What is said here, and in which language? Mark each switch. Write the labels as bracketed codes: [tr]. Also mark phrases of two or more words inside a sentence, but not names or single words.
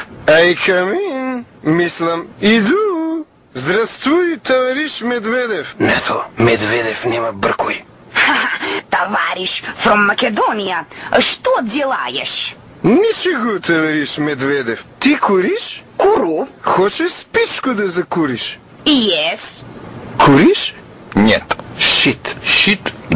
[mk] Ай, камин. Мислам, иду. [ru] Здравствуй, товариш Медведев. [mk] Нето, Медведев нема бркој. Товариш from Македонија, што делаеш? [ru] Ничего, товариш Медведев. [mk] Ти куриш? Куру. [ru] Хочеш спичку да закуриш? [en] Yes. [mk] Куриш? [ru] Нет. [en] Шит.